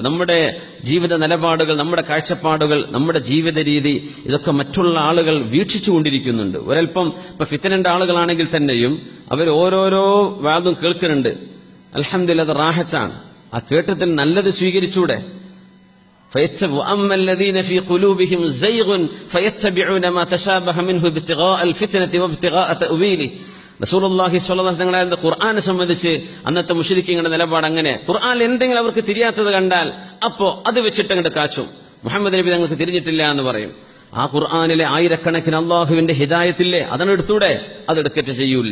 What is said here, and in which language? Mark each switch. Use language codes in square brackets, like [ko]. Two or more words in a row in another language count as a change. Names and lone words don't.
[ml] നമ്മുടെ ജീവിത നിലപാടുകൾ, നമ്മുടെ കാഴ്ചപ്പാടുകൾ, നമ്മുടെ ജീവിത രീതി, ഇതൊക്കെ മറ്റുള്ള ആളുകൾ വീക്ഷിച്ചുകൊണ്ടിരിക്കുന്നുണ്ട്. ഒരൽപ്പം ഇപ്പൊ ഫിത്നന്റെ ആളുകളാണെങ്കിൽ തന്നെയും അവർ ഓരോരോ വാദം കേൾക്കുന്നുണ്ട്. അൽഹംദുലില്ലാഹ്, അത് റാഹത്താണ്. ആ കേട്ടത്തിൽ നല്ലത് സ്വീകരിച്ചൂടെ? [ar] وَأَمَّا الَّذِينَ فِي قُلُوبِهِمْ زَيْغٌ فَيَتَّبِعُونَ مَا تَشَابَهَ مِنْهُ ابْتِغَاءَ الْفِتْنَةِ وَابْتِغَاءَ تَأْوِيلِهِ. [ml] റസൂലുള്ളാഹി [ar] صلى الله عليه وسلم [ml] ഖുർആനെ സംബന്ധിച്ച് അന്നത്തെ മുശ്രിക്കീങ്ങളുടെ നിലപാട് അങ്ങനെ. ഖുർആനിൽ എന്തെങ്കിലും അവർക്ക് തിരിയാത്തത് കണ്ടാൽ അപ്പോ അത് വെച്ചിട്ട് അങ്ങോട്ട് കാച്ചും. മുഹമ്മദ് നബി തങ്ങൾക്ക് തിരിഞ്ഞിട്ടില്ല എന്ന് പറയും. ആ ഖുർആനിലെ ആയിരക്കണക്കിന് അള്ളാഹുവിന്റെ ഹിദായത്തില്ലേ, അതെടുത്തൂടെ? അതെടുക്കറ്റ് ചെയ്യൂല.